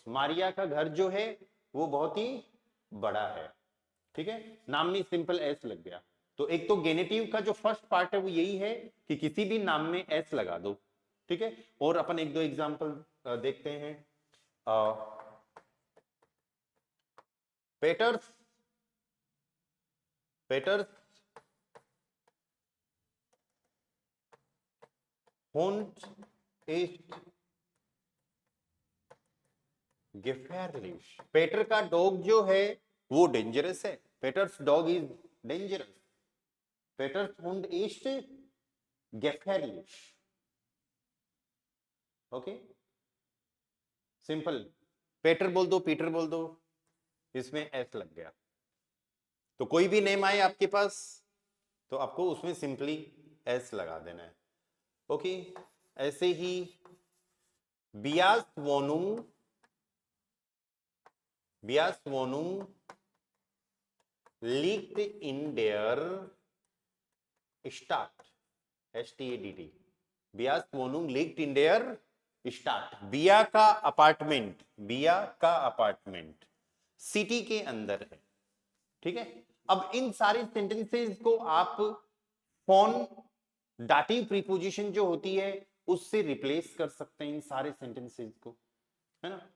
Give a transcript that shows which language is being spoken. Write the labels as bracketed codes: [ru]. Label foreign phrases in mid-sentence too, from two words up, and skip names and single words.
[hi] मारिया का घर जो है वो बहुत ही बड़ा है, ठीक है? नाम में सिंपल एस लग गया। तो एक तो गेनेटिव का जो [en] first part [hi] है वो यही है कि किसी भी नाम में एस लगा दो, ठीक है? और अपन एक दो एग्जांपल देखते हैं। पेटर्स, [de] Hund ist gefährlich। [hi] पेटर का डॉग जो है वो डेंजरस है, [en] Peter's dog is dangerous. [de] Peters Hund ist gefährlich, ओके? [hi] सिंपल, पेटर बोल दो, पीटर बोल दो, इसमें एस लग गया। तो कोई भी नेम आए आपके पास तो आपको उसमें सिंपली एस लगा देना है, ओके? ऐसे ही [de] Bias Wohnung, Bias Wohnung liegt in der Stadt, STADT। Bias Wohnung liegt in der Stadt। [hi] बिया का अपार्टमेंट, बिया का अपार्टमेंट सिटी के अंदर है, ठीक है? अब इन सारे सेंटेंसेस को आप [de] von Dativ [hi] प्रीपोजिशन जो होती है उससे रिप्लेस कर सकते हैं इन सारे सेंटेंसेस को, है ना।